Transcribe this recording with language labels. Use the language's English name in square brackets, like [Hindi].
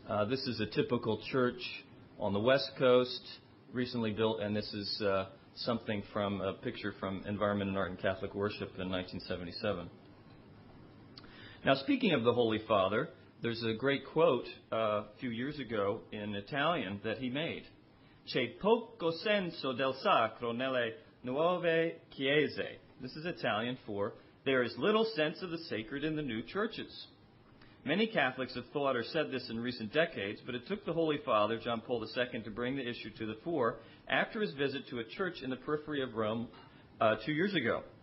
[English] This is a typical church on the West Coast, recently built, and this is something from a picture from Environment and Art and Catholic Worship in 1977. Now, speaking of the Holy Father, There's a great quote a few years ago in Italian that he made. [Italian] C'è poco senso del sacro nelle nuove chiese. [English] This is Italian for, there is little sense of the sacred in the new churches. Many Catholics have thought or said this in recent decades, but it took the Holy Father, John Paul II, to bring the issue to the fore after his visit to a church in the periphery of Rome 2 years ago.